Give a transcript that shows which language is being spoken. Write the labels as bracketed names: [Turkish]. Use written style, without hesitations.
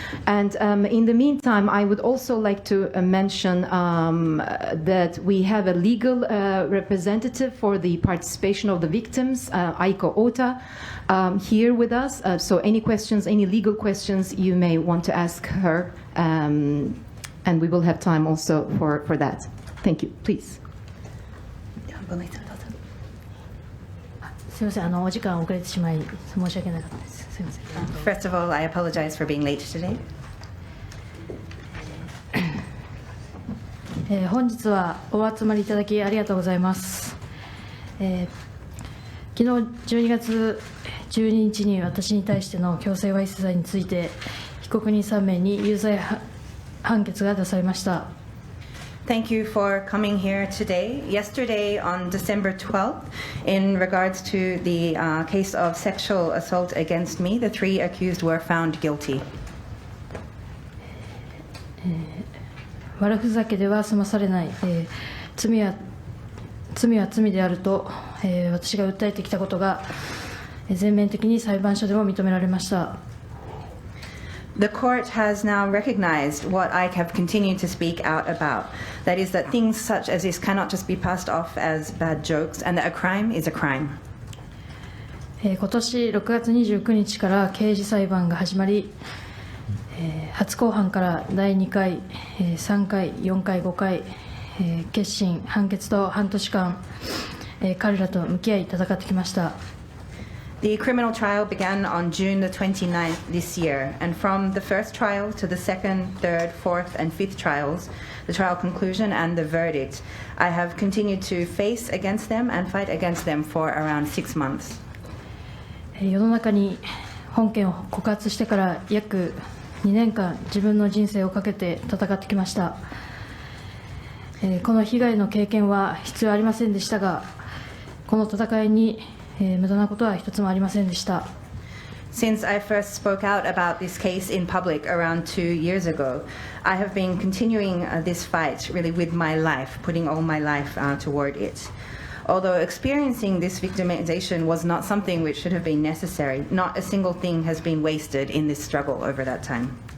[English] And in the meantime, I would also like to mention that we have a legal representative for the participation of the victims, Aiko Ota, here with us. So any questions, any legal questions you may want to ask her, and we will have time also for that. Thank you. Please. [Japanese] すみません、お時間遅れてしまい申し訳なかったです。すみません。 [English] First of all, I apologize for being late today. [Japanese] 本日はお集まりいただきありがとうございます。昨日12月12日に私に対しての強制わいせつ罪について被告人3名に有罪判決が出されました。 [English] Thank you for coming here today. Yesterday, on December 12th, in regards to the case of sexual assault against me, the 3 accused were found guilty. [Japanese] 悪ふざけでは済まされない、罪は罪であると、私が訴えてきたことが全面的に裁判所でも認められました。 [English] The court has now recognized what I have continued to speak out about. That is that things such as this cannot just be passed off as bad jokes, and that a crime is a crime. [Japanese] 今年6月29日から刑事裁判が始まり、初公判から第2回、3回、4回、5回、決心、判決と半年間、彼らと向き合い戦ってきました。 [English] The criminal trial began on June the 29th this year, and from the first trial to the second, third, fourth, and fifth trials, the trial conclusion and the verdict, I have continued to face against them and fight against them for around 6 months. [Japanese] 世の中に本件を告発してから約2年間、自分の人生をかけて戦ってきました。この被害の経験は必要ありませんでしたが、この戦いに無駄なことは一つもありませんでした。 [English] Since I first spoke out about this case in public around 2 years ago, I have been continuing this fight really with my life, putting all my life toward it. Although experiencing this victimization was not something which should have been necessary, not a single thing has been wasted in this struggle over that time.